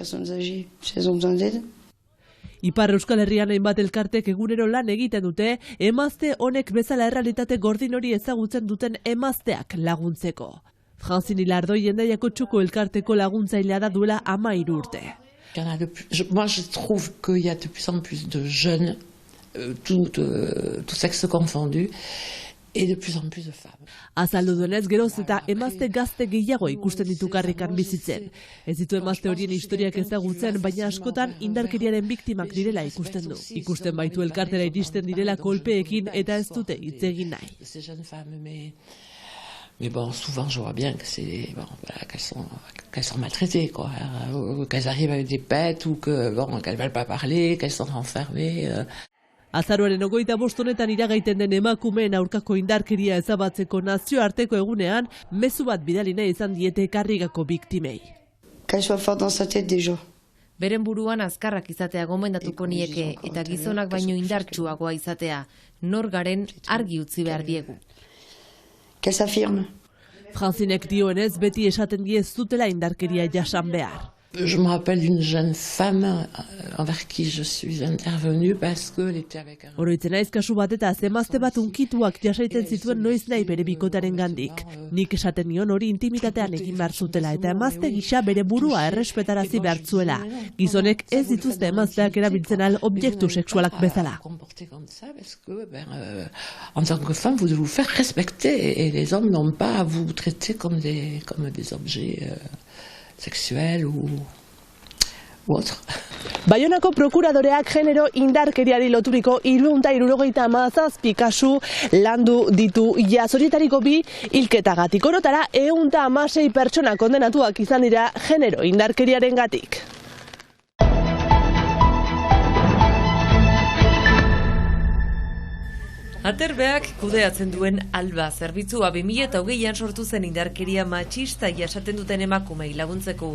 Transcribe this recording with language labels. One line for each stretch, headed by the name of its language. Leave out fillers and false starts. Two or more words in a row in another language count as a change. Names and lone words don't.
Basque: Ipar Euskal Herrian hainbat elkartek egunero lan egiten dute, emazte honek bezala errealitate gordin hori ezagutzen duten emazteak laguntzeko. Francine Lardoi Hendaiako txoko elkarteko laguntzailea da duela 13 urte.
French: Moi, je trouve qu'il y a de plus en plus de jeunes, tout sexe confondu, et de plus en plus de femmes.
Basque: Azaldu duenez, geroz eta emazte gazte gehiago ikusten ditu karrikan bizitzen. Ez ditu emazte horien historiak ezagutzen, baina askotan indarkeriaren biktimak direla ikusten du. Ikusten baitu elkartera iristen direla kolpeekin eta ez dute hitz egin nahi.
French: Mais bon, souvent, je vois bien que qu'elles sont maltraitées, quoi. Qu'elles arrivent avec des pets ou qu'elles veulent pas parler, qu'elles sont enfermées.
Basque: Azaroaren 25 honetan iragaiten den emakumeen aurkako indarkeria ezabatzeko nazioarteko egunean, mezu bat bidali nahi izan diete karrigako biktimei. Beren buruan azkarrak izatea gomendatuko nieke eta gizonak baino indartsuagoa izatea, nor garen argi utzi behar diegu. Francinek dioenez beti esaten die ez dutela indarkeria jasan behar.
French: Je me rappelle d'une jeune femme envers qui je suis intervenue parce qu'elle était avec un...
Basque: Oroitzen naiz kasu batetaz emazte bat unkituak jasaiten zituen noiz nahi bere bikotaren gandik. Nik esaten nion hori intimitatean egin behar zutela eta emazte gisa bere burua errespetarazi behar zuela. Gizonek ez dituzte emazteak erabiltzen al objektu sexualak bezala.
French: En tant que femme, vous devez vous faire respecter et les hommes n'ont pas à vous traiter comme des objets... sexual u autre.
Basque: Baionako prokuradoreak genero indarkeriari loturiko 377 kasu landu ditu jaz, horietariko 2 hilketagatik. Orotara 116 pertsona kondenatuak izan dira genero indarkeriarengatik. Aterbeak kudeatzen duen Alba zerbitzua 2020an sortu zen indarkeria matxista jasaten duten emakumei laguntzeko.